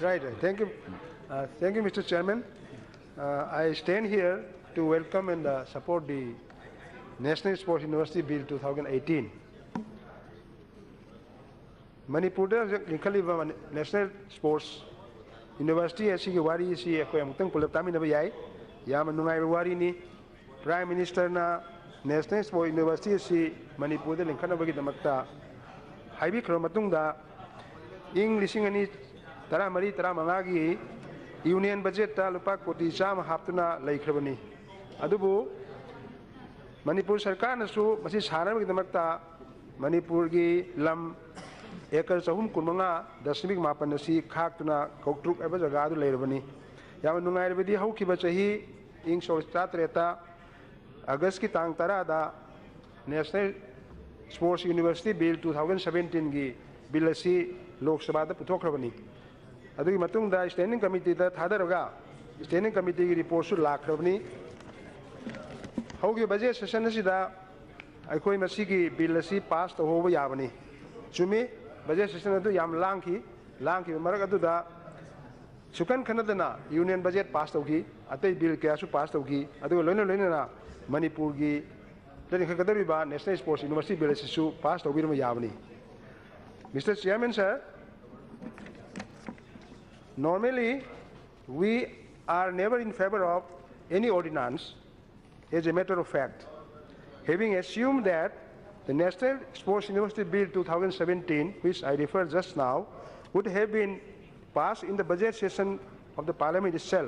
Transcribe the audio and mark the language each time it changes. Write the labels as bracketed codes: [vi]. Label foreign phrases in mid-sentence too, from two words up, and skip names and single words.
[en] Right. Thank you. Thank you, Mr. Chairman. I stand here to welcome and support the National Sports University Bill 2018. [mni] Manipur National Sports University as wari si akoyamutang pulaptami na bayay yaman nungay wari ni [en] Prime Minister [mni] na National Sports University si Manipur da lingkhan bagi damakta haibi khromatung da ing lising ani tara mari tara mangagi [en] union budget [mni] ta lupa koti cham haptuna laikhrabani adubu Manipur sarkar na su masi sara bagi damakta Manipur gi lam Ekar sahum kunmanga dasmik mapan nasi khak tuna koktruk eba jaga du leirabani yaman nungai rabadi hauki bachahi ing sosta treta August ki tang tara da National Sports University Bill 2017 gi bill asi Lok Sabha da puthokrabani adugi matung da [en] standing committee [mni] da thadaraga [en] standing committee [mni] gi report su lakhrabani hauki [en] budget session [mni] asi da aikoi masi gi bill asi pass to hoba yabani chumi [en] budget session [mni] adu yam langki marak adu da sukan khanadana [en] union budget pass [mni] tawgi atei bill kya su pass tawgi adu loina na Manipur gi tani khakadari ba National Sports University bill su pass tawgi ma yabani Mr. [en] Chairman sir, normally we are never in favor of any ordinance as a matter of fact, having assumed that the National Sports University Bill 2017, which I referred just now, would have been passed in the budget session of the Parliament itself.